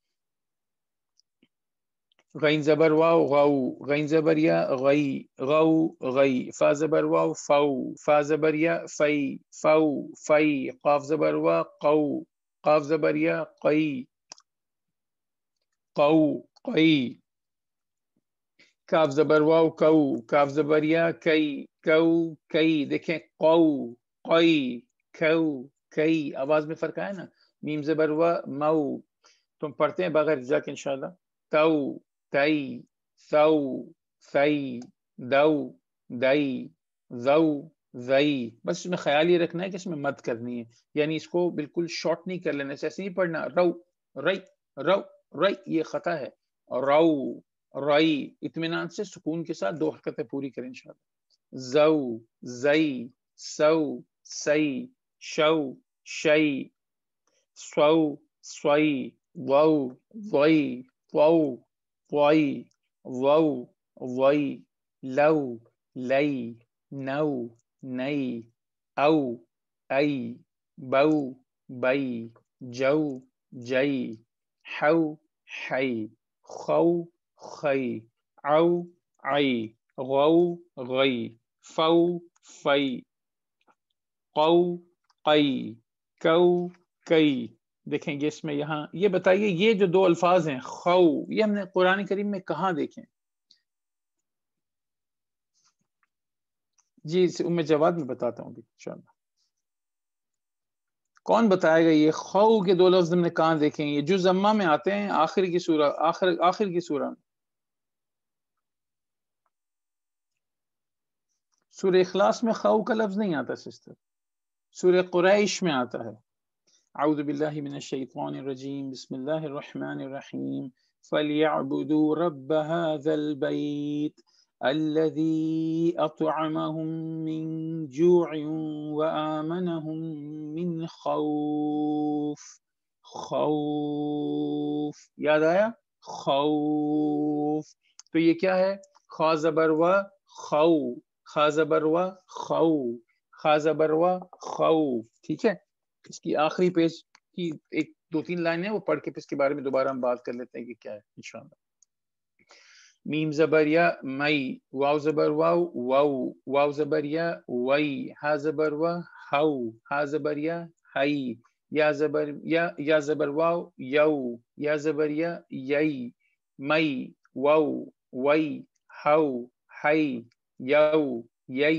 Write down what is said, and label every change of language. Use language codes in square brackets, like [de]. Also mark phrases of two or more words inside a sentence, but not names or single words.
[ur] غین زبر واو غو، غین زبر یا غی غو غی، فا زبر واو فو، فا زبر یا فی فو فی، قاف زبر وا قو، قاف زبر یا قی قو قی، کاف زبر واو کو، کاف زبر یا کئی کو کئی. دیکھیں قو قی کو کئی، آواز میں فرق آیا نا. میم زبر وا مو، تم پڑھتے ہیں بغیر جا کے انشاءاللہ. تو تئی ثو ثئی دو دئی ذو ذئی. بس اس میں خیال یہ رکھنا ہے کہ اس میں مد کرنی ہے، یعنی اس کو بالکل شارٹ نہیں کر لینا، ایسے نہیں پڑھنا رو رئی رو رئی، یہ خطا ہے. رو رئی، اطمینان سے سکون کے ساتھ 2 حرکتیں پوری کریں انشاءاللہ. زو زئی سو سئی شو شئی سو سوئی وو وئی وو وئی وو وئی لو لئی نو نئی او ای بو بئی جو جئی حو حی خو خی، او عی، غو غی، فو فی، قو قی، کو کئی. دیکھیں گے اس میں یہاں یہ بتائیے یہ جو دو الفاظ ہیں خو، یہ ہم نے قرآن کریم میں کہاں دیکھیں؟ جی میں جواب میں بتاتا ہوں ابھی انشاءاللہ. کون بتائے گا یہ خو کے دو لفظ ہم نے کہاں دیکھیں؟ یہ جو زمہ میں آتے ہیں آخر کی سورہ، آخر کی سورہ میں. سورہ اخلاص میں خو کا لفظ نہیں آتا سسٹر، سورہ قریش میں آتا ہے. [ar] اعوذ باللہ من الشیطان الرجیم، بسم اللہ الرحمن الرحیم. فَلْيَعْبُدُوا رَبَّ هَذَا الْبَيْتِ الَّذِي أَطْعَمَهُم مِّن جُوعٍ وَآمَنَهُم مِّنْ خَوْفٍ. [ur] خوف یاد آیا؟ خوف. تو یہ کیا ہے؟ خا زبر و خو، خا زبر و خو، خا زبر و خو. ٹھیک ہے، اس کی آخری پیج کی ایک دو تین لائنیں وہ پڑھ کے پھر اس کے بارے میں دوبارہ ہم بات کر لیتے ہیں کہ کیا ہے انشاءاللہ. میم زبر یا مئی، واو زبر واو واو، واو زبر یا وئی، ہا زبر و ہو، ہا زبر یا ہئی، یا زبر یا زبر واو یو، یا زبر یا یئی، مئی، واو وئی، ہو، ہئی، یو، یئی.